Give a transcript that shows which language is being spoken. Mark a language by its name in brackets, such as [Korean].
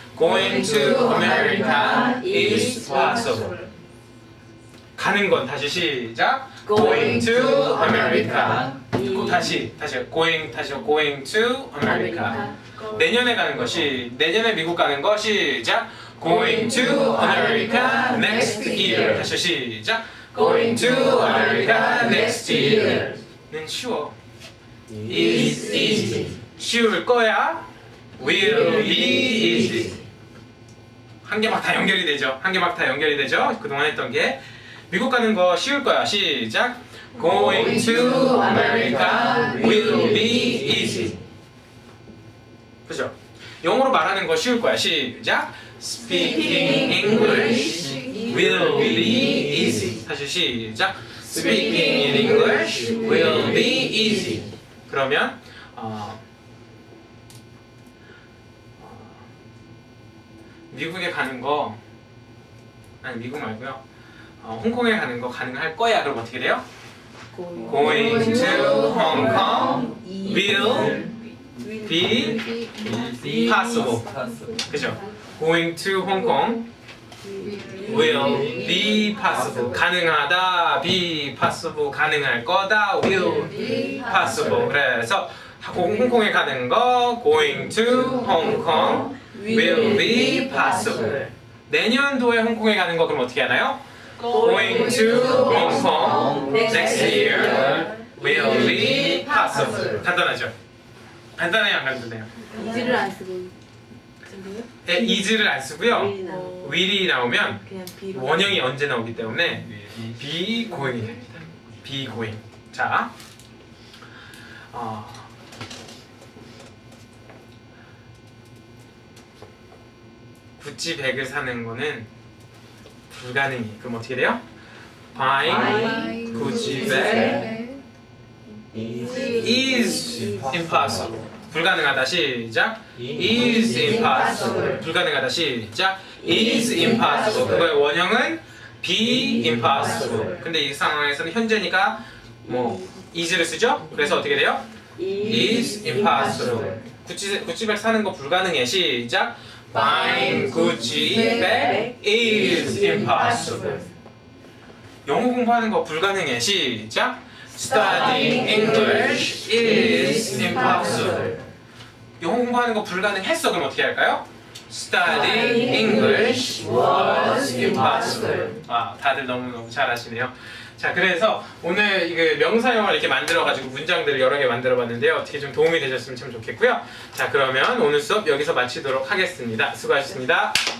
[English] going to America is possible. [Korean] 가는 건 다시 시작. [English] going to America. 다시 going to America. [Korean] 내년에 가는 것이 내년에 미국 가는 거 시작. [English] going to America next year. [Korean] 다시 시작. [English] going to America next year는 쉬워. [Korean] is easy. 쉬울 거야. [English] will be easy. [Korean] 한 개 막 다 연결이 되죠. 그동안 했던 게 미국 가는 거 쉬울 거야. 시작. [English] going to America will be easy. [Korean] 그죠? 영어로 말하는 거 쉬울 거야. 시작. [English] speaking English will be easy. [Korean] 다시 시작. [English] speaking in English will be easy. [Korean] 그러면 미국에 가는 거 아니 미국 말고요. 홍콩에 가는 거 가능할 거야. 그럼 어떻게 돼요? [English] going to Hong Kong will be possible. [Korean] 그죠? [English] going to Hong Kong will be possible. 가능하다, be possible. [Korean] 가능할 거다, [English] will be possible. [Korean] 그래서 홍콩에 가는 거 [English] going to Hong Kong will be possible. [Korean] 내년도에 홍콩에 가는 거 그럼 어떻게 하나요? [English] going to Hong Kong next year will be possible. [Korean] 간단하죠? 간단해요, 안 간단해요? 이즈를 안 쓰고 네, is를 안 쓰고요. [English] will이 [Korean] will이 나오면 그냥 B로 원형이 언제 나오기 때문에 be going이 됩니다. [English] be going. [Korean] 자, 구찌 백을 사는 거는 불가능해. 그럼 어떻게 돼요? [English] buying 구찌 백 is impossible. [Korean] 불가능하다. 시작. [English] is impossible. [Korean] 불가능하다. 시작. [English] is impossible. [Korean] 그거의 원형은 be impossible. 근데 이 상황에서는 현재니까 뭐 is를 쓰죠? 그래서 어떻게 돼요? [English] is impossible. [Korean] 구찌백 사는 거 불가능해. 시작. [English] buying Gucci bag is impossible. [Korean] 영어 공부하는 거 불가능해. 시작. [English] Studying English is impossible. [Korean] 영어 공부하는 거 불가능했어. 그럼 어떻게 할까요? [English] Studying English was impossible. [Korean] 다들 너무너무 잘하시네요. 자, 그래서 오늘 이 명사형을 이렇게 만들어가지고 문장들을 여러 개 만들어봤는데요. 어떻게 좀 도움이 되셨으면 참 좋겠고요. 자, 그러면 오늘 수업 여기서 마치도록 하겠습니다. 수고하셨습니다.